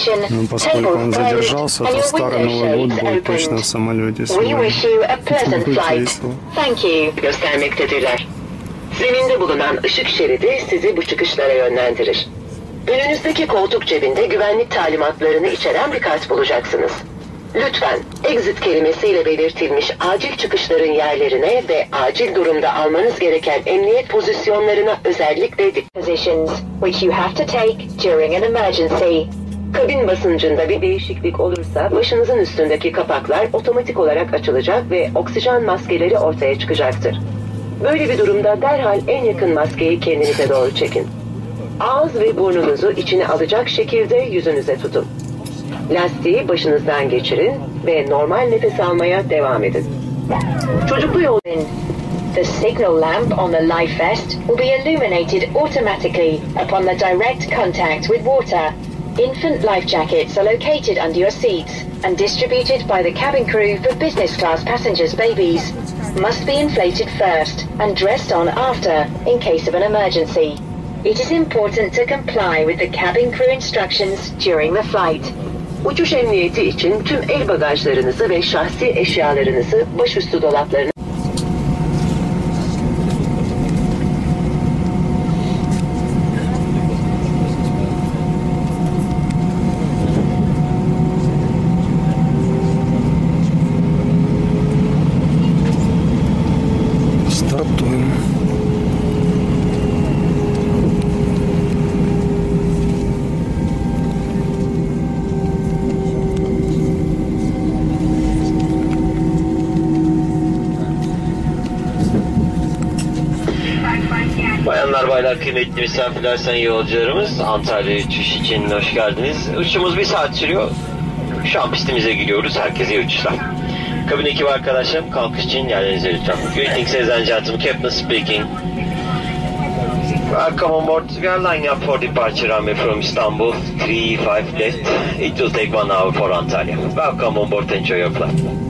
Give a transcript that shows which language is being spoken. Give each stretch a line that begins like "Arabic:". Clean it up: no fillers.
Russian: Но поскольку он задержался, то Старый Новый год будет точно в самолете сегодня. Будет весело.
Turkish: Göstermektedirler. Zeminde bulunan ışık şeridi sizi bu çıkışlara yönlendirir. Önünüzdeki koltuk cebinde güvenlik talimatlarını içeren bir kart bulacaksınız. Lütfen exit kelimesiyle belirtilmiş acil çıkışların yerlerine ve acil durumda almanız gereken emniyet pozisyonlarına özellikle dikkat
English: positions which you have to take during an emergency.
Turkish: Kabin basıncında bir değişiklik olursa başınızın üstündeki kapaklar otomatik olarak açılacak ve oksijen maskeleri ortaya çıkacaktır. Böyle bir durumda derhal en yakın maskeyi kendinize doğru çekin. Ağız ve burnunuzu içine alacak şekilde yüzünüze tutun. Lastiği başınızdan geçirin ve normal nefes almaya devam edin. Çocuklu yolun.
English: The signal lamp on the life vest will be illuminated automatically upon the direct contact with water. Infant life jackets are located under your seats and distributed by the cabin crew for business class passengers' babies. Must be inflated first and dressed on after in case of an emergency. It is important to comply with the cabin crew instructions during the flight.
Turkish: Uçuş emniyeti için tüm el bagajlarınızı ve şahsi eşyalarınızı başüstü dolaplarına
Russian: стартуем.
Turkish: Bayanlar, baylar, kıymetli misafirler, sayın yolcularımız, Antalya uçuş için hoş geldiniz. Uçuşumuz 1 saat sürüyor. Şu an pistimize gidiyoruz. Herkese iyi uçuşlar. Kabin ekibi arkadaşlarım, kalkış için yerlerinize lütfen.
English: Greetings ladies and gentlemen, Captain speaking. Welcome on board. We are lining up for departure runway from Istanbul, 35 left. It will take 1 hour for Antalya. Welcome on board, enjoy your flight.